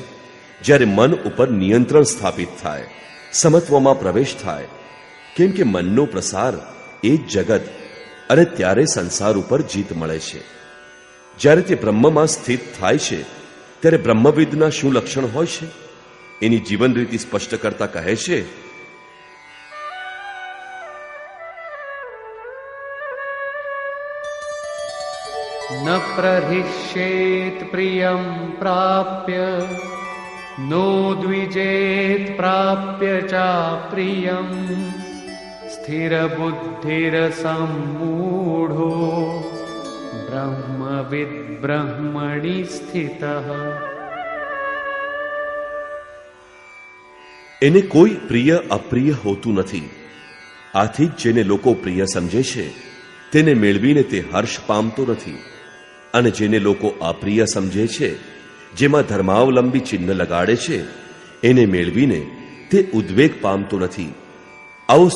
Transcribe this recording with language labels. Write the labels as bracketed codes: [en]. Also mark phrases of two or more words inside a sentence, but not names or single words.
[gu] જ્યારે મન ઉપર નિયંત્રણ સ્થાપિત થાય, સમત્વમાં પ્રવેશ થાય. કેમ કે મનનો પ્રસાર એ જ જગત, અને ત્યારે સંસાર ઉપર જીત મળે છે. જ્યારે તે બ્રહ્મમાં સ્થિત થાય છે ત્યારે બ્રહ્મવિદના શું લક્ષણ હોય છે એની જીવન રીતિ સ્પષ્ટ કરતા કહે છે, [sa] न प्रहिष्येत् प्रियं प्राप्य नो द्विजेत् प्राप्य चाप्रियं स्थिरबुद्धिरसम्मूढो ब्रह्मविद् ब्रह्मणि स्थितः. [gu] એને કોઈ પ્રિય અપ્રિય હોતું નથી. આથી જ જેને લોકો પ્રિય સમજે છે તેને મેળવીને તે હર્ષ પામતો નથી, અને જેને લોકો અપ્રિય સમજે છે, જેમાં ધર્માવલંબી ચિહ્ન લગાડે છે, એને મેળવીને તે ઉદ્વેગ પામતો નથી.